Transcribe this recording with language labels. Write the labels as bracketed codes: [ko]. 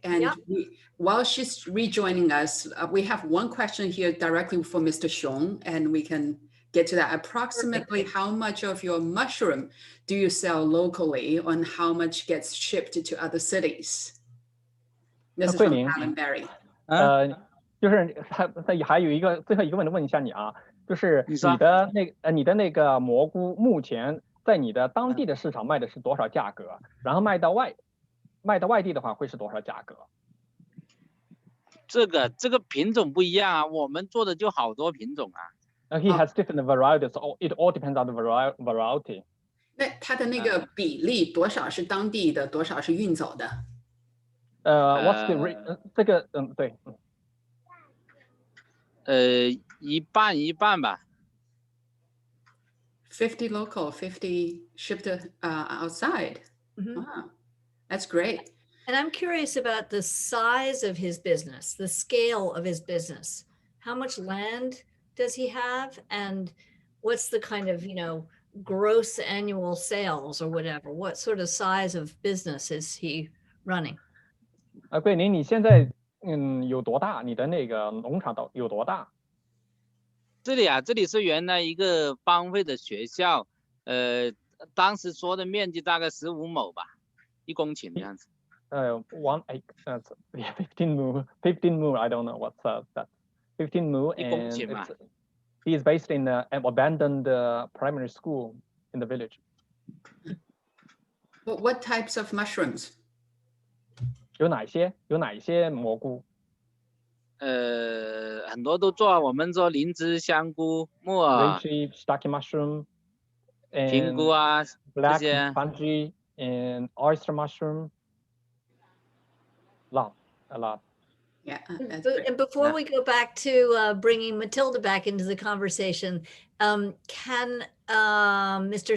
[en] And while she's rejoining us, we have one question here directly for Mr. Xiong, and we can get to that. Approximately how much of your mushroom do you sell locally, and how much gets shipped to other cities? This is from Alan Berry. [zh] 就是他还有一个最后一个问题问一下你啊，就是你的那个蘑菇目前在你的当地的市场卖的是多少价格？然后卖到外地的话会是多少价格？这个品种不一样啊，我们做的就好多品种啊。 [en] He has different varieties. It all depends on the variety. [zh] 那它的那个比例多少是当地的，多少是运走的 [en] ？What's the [zh] 这个对。一半一半吧。 [en] 50 local, 50 shipped outside. Wow, that's great. And I'm curious about the size of his business, the scale of his business. How much land does he have? And what's the kind of, gross annual sales or whatever? What sort of size of business is he running? [zh] 桂林，你现在有多大？你的那个农场有多大？这里是原来一个荒废的学校，当时说的面积大概15亩吧，1公顷这样子。 [en] 1 acre, 15 mu. I don't know what's that. 15 mu, and he is based in an abandoned primary school in the village. What types of mushrooms? [zh] 有哪一些蘑菇？很多都做，我们做灵芝、香菇、木耳、 [en] reishi, staki mushroom, [zh] 平菇啊， [en] black fungi and oyster mushroom. A lot. Yeah. And before we go back to bringing Matilda back into the conversation, can Mr.